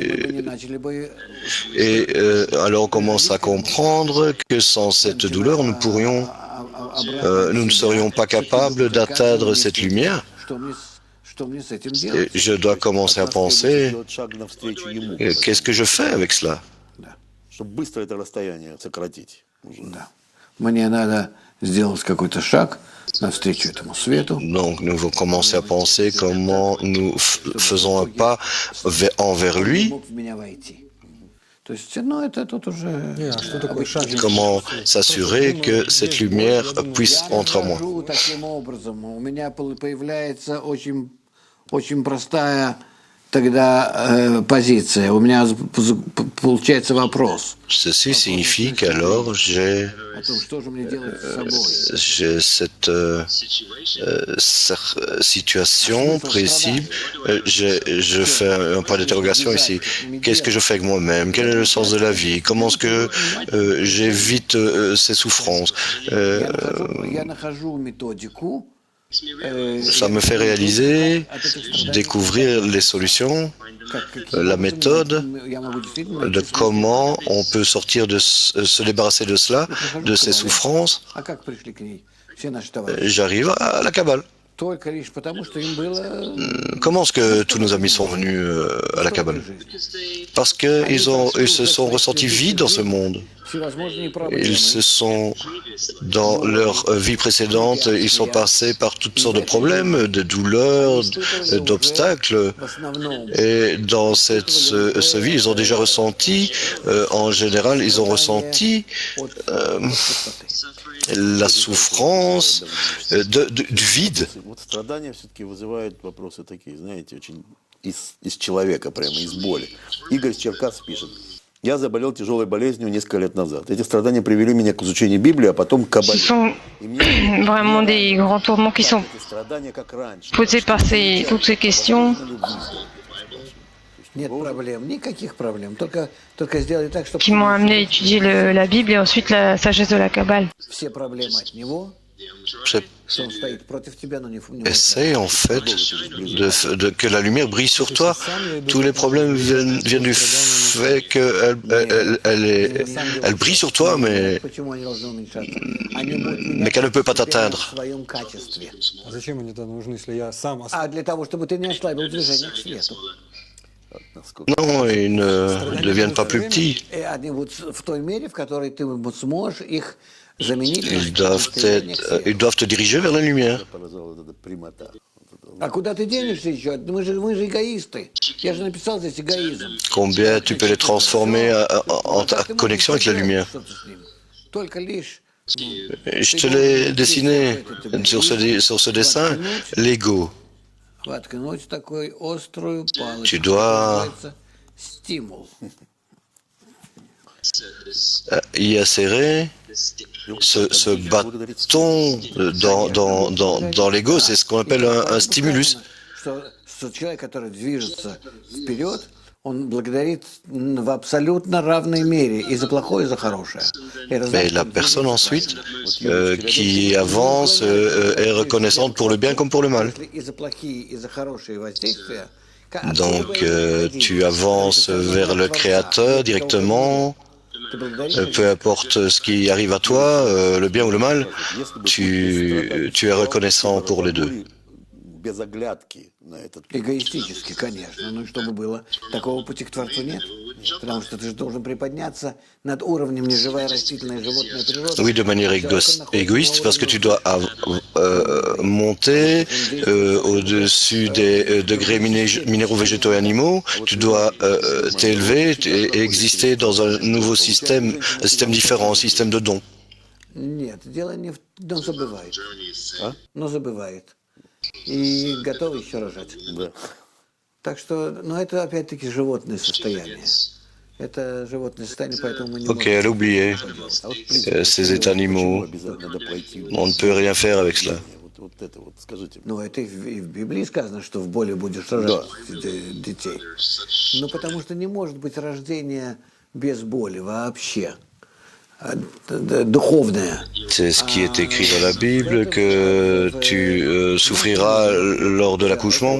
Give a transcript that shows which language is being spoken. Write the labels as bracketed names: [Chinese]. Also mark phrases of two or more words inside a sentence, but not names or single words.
[French] Et alors on commence à comprendre que sans cette douleur, nous ne serions pas capables d'atteindre cette lumière. Et je dois commencer à penser, qu'est-ce que je fais avec cela? [Russian] Чтобы быстро это расстояние сократить. Да. Мне надо сделать какой-то шаг навстречу этому свету. [French] Donc nous allons commencer à penser comment nous faisons un pas envers lui. [Russian] Мог в меня войти. То есть, ну, это тут уже... Что такое шаг? [French] Comment s'assurer que cette lumière puisse entrer en moi? [Russian] Нахожу таким образом. У меня появляется очень простая тогда позиция. У меня получается вопрос. [French] Ceci signifie qu'alors j'ai [Russian] О том, что же мне делать с собой. [French] cette situation précise. Je fais un point d'interrogation ici. Qu'est-ce que je fais avec moi-même? Quel est le sens de la vie? Comment est-ce que j'évite ces souffrances? [Russian] Я нахожу методику. [French] Ça me fait réaliser, découvrir les solutions, la méthode de comment on peut sortir se débarrasser de cela, de ces souffrances. [Russian] А как пришли к ней все наши товарищи? [French] J'arrive à la Kabbale. [Russian] Только лишь потому, что им было... [French] Comment est-ce que tous nos amis sont venus à la Kabbale? Parce qu'ils se sont ressentis vides dans ce monde. [Russian] Всевозможные проблемы. [French] Ils se sont, dans leur vie précédente, ils sont passés par toutes sortes de problèmes, de douleurs, d'obstacles. [Russian] В основном [French] Et dans ce vie, ils ont déjà ressenti, en général, ils ont ressenti la souffrance du vide. [Russian] Вот страдания все-таки вызывают вопросы такие, знаете, очень из человека, прямо из боли. Игорь Черкас пишет. Я заболел тяжелой болезнью несколько лет назад. Эти страдания привели меня к изучению Библии, а потом к [French] Ce [Russian] Каббале. [French] sont vraiment des grands tourments qui sont [Russian] Эти страдания как раньше. [French] posés par toutes ces questions. [Russian] нет проблем, никаких проблем. Только сделай так, чтобы [French] Qui m'ont amené à étudier la Bible et ensuite la sagesse de la Kabbale. [Russian] все проблемы от него, что он стоит против тебя, но не [French] Essaye en fait que la lumière brille sur toi. Tous les problèmes viennent du fait qu'elle brille sur toi, mais [Russian] Почему они должны уменьшаться? Они будут [French] qu'elle ne peut pas [Russian] тебя в [French] t'atteindre. [Russian] своем качестве. А зачем они тогда нужны, если я сам А для того, чтобы ты не ослабил движение к свету. [French] Non, ils ne deviennent pas plus petits. [Russian] И они вот в той мере, в которой ты вот сможешь их заменить. [French] Ils doivent te diriger vers la lumière. [Russian] Показала вот эта прямота. А куда ты денешься еще? Мы же эгоисты. Я же написал здесь эгоизм. [French] Combien tu peux les transformer en ta connexion avec la lumière. [Russian] Только лишь [French] Je te l'ai dessiné sur ce dessin, l'ego. [Russian] воткнуть такой острую палочку. [French] Tu dois [Russian] Называется стимул. [French] y insérer ce bâton dans l'ego, c'est ce qu'on appelle un stimulus. [Russian] Что человек, который движется вперед, он благодарит в абсолютно равной мере и за плохое, и за хорошее. [French] Mais la personne ensuite qui avance est reconnaissante pour le bien comme pour le mal. [Russian] И за плохие, и за хорошие воздействия. [French] Donc tu avances vers le Créateur directement, peu importe ce qui arrive à toi, le bien ou le mal, tu es reconnaissant pour les deux. [Russian] Без оглядки на этот путь. Эгоистически, конечно. Ну и чтобы было. Такого пути к Творцу нет. Потому что ты же должен приподняться над уровнем неживая растительная животная природа. [French] Oui, de manière égoïste, parce que tu dois monter au-dessus des degrés minéraux, végétaux et animaux. Tu dois t'élever et exister dans un nouveau système, un système différent, un système de dons. [Russian] Нет, дело не в... Он забывает. Но забывает. И готов еще рожать. Да. Так что, ну это опять-таки животное состояние. Это животное состояние, поэтому мы не [French] Ok, elle a oublié [Russian] А вот, в принципе, [French] ces états animaux. [Russian] обязательно надо пройти. [French] On ne peut rien faire avec cela. [Russian] Вот Вот это вот, скажите. Ну, это и в Библии сказано, что в боли будешь рожать детей. Ну, потому что не может быть рождения без боли вообще. Духовное. [French] C'est ce qui est écrit dans la Bible, que tu souffriras lors de l'accouchement.